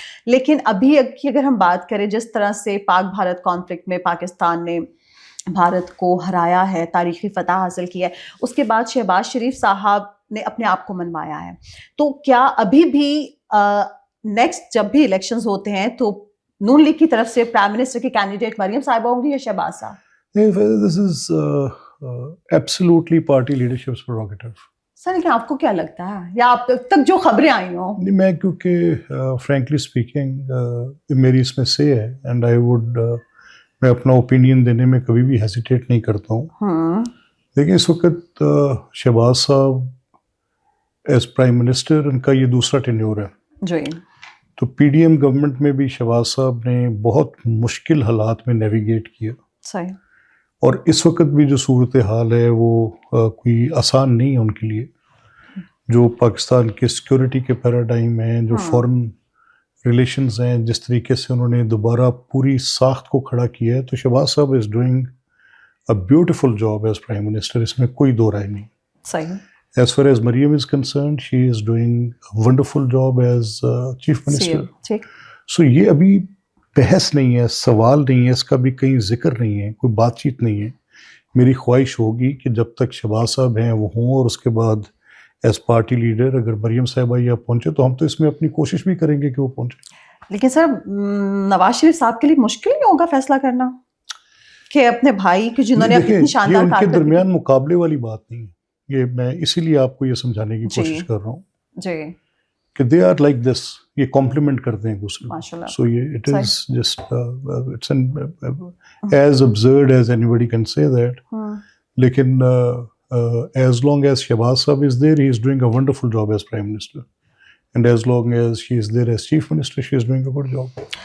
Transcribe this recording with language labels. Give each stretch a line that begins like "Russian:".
Urdu: لیکن ابھی کی اگر ہم بات کریں جس طرح سے پاک بھارت کانفلکٹ میں پاکستان نے بھارت کو ہرایا ہے، تاریخی فتح حاصل کی ہے، اس کے بعد شہباز شریف صاحب نے اپنے آپ کو منوایا ہے، تو کیا ابھی بھی نیکسٹ جب بھی الیکشنز ہوتے ہیں تو نون لیگ کی طرف سے پرائم منسٹر کی کینڈیڈیٹ مریم صاحبہ ہوں گی یا شہباز صاحب؟
English: This is absolutely party leadership's prerogative.
Urdu: سر لیکن آپ کو کیا لگتا ہے یا آپ تک جو خبریں آئی ہوں؟ نہیں، میں کیونکہ
English: frankly speaking
Urdu: میری اس میں سے ہے
English: and I would
Urdu: میں اپنا اوپینین دینے میں کبھی بھی ہیزیٹیٹ نہیں کرتا ہوں. دیکھیں اس وقت شہباز صاحب ایز پرائم منسٹر ان کا یہ دوسرا ٹینیور ہے جی، تو پی ڈی ایم گورنمنٹ میں بھی شہباز صاحب نے بہت مشکل حالات میں نیویگیٹ کیا، صحیح، اور اس وقت بھی جو صورتحال ہے وہ کوئی آسان نہیں ہے ان کے لیے. جو پاکستان کے سیکورٹی کے پیراڈائم ہیں، جو فورن ریلیشنز ہیں، جس طریقے سے انہوں نے دوبارہ پوری ساخت کو کھڑا کیا ہے، تو شہباز صاحب
English: is doing a beautiful job as prime minister,
Urdu: اس میں کوئی دو رائے نہیں. صحیح.
English: As far as Maryam is concerned, she is doing a wonderful job as Chief Minister.
Urdu: So یہ ابھی بحث نہیں ہے، سوال نہیں ہے، اس کا بھی کہیں ذکر نہیں ہے، کوئی بات چیت نہیں ہے. میری خواہش ہوگی کہ جب تک شہباز صاحب ہیں وہ ہوں، اور اس کے بعد
English: as party leader
Urdu: اگر مریم صاحبہ یہ پہنچے تو ہم تو اس میں اپنی کوشش بھی کریں گے کہ وہ پہنچے. لیکن سر نواز شریف صاحب کے لیے مشکل نہیں ہوگا فیصلہ کرنا کہ اپنے بھائی کی جنہوں نے اپنی شاندار ان کے درمیان مقابلے والی بات نہیں ہے. یہ میں اسی لیے آپ کو یہ سمجھانے کی کوشش کر رہا ہوں جی
English: کہ they are like this,
Urdu: یہ کمپلیمنٹ کرتے ہیں ایک دوسرے کو.
English: So یہ it is just it's as absurd as anybody can say that. لیکن as long as Shehbaz Sahab is there, he is doing a wonderful job as Prime Minister. And as long as she is there as Chief Minister, she is doing a good job.